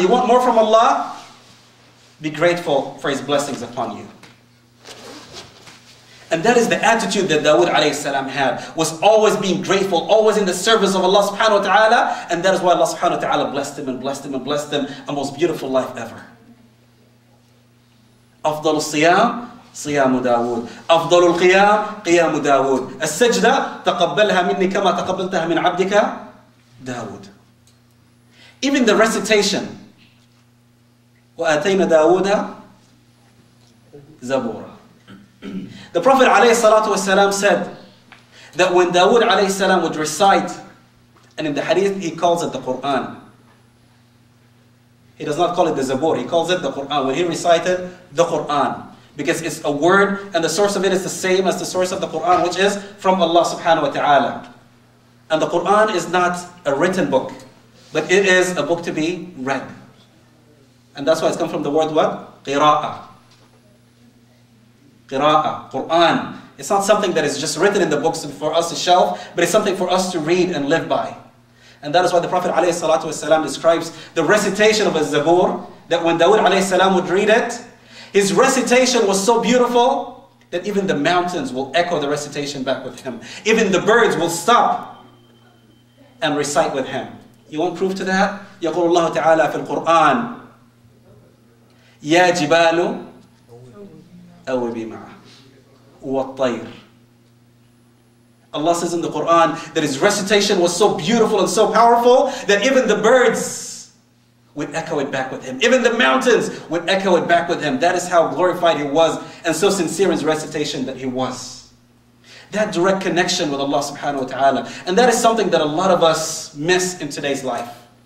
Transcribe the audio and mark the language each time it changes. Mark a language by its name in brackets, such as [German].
[English] You want more from Allah? Be grateful for His blessings upon you. And that is the attitude that Dawoud alayhi salam had, was always being grateful, always in the service of Allah subhanahu wa ta'ala. And that is why Allah subhanahu wa ta'ala blessed him and blessed him and blessed him a most beautiful life ever. [Arabic] أفضل الصيام صيام داود أفضل القيام قيام داود السجدة تقبلها مني كما تقبلتها من عبدك داود. [English] Even the recitation [Arabic] وآتينا داود زبورا. [English] The Prophet ﷺ said that when Dawoud ﷺ would recite, and in the hadith he calls it the Quran. He does not call it the Zabur, he calls it the Quran. When he recited the Quran, because it's a word and the source of it is the same as the source of the Quran, which is from Allah subhanahu wa ta'ala. And the Quran is not a written book, but it is a book to be read. And that's why it's come from the word what? Qira'ah. Qira'ah, Quran. It's not something that is just written in the books for us to shelf, but it's something for us to read and live by. And that is why the Prophet ﷺ describes the recitation of a Zabur, that when Dawoud ﷺ would read it, his recitation was so beautiful that even the mountains will echo the recitation back with him. Even the birds will stop and recite with him. You want proof to that? [Arabic] يقول الله تعالى في القرآن يا جبال أوبي معه والطير. [English] Allah says in the Quran that his recitation was so beautiful and so powerful that even the birds would echo it back with him. Even the mountains would echo it back with him. That is how glorified he was and so sincere in his recitation that he was. That direct connection with Allah subhanahu wa ta'ala. And that is something that a lot of us miss in today's life.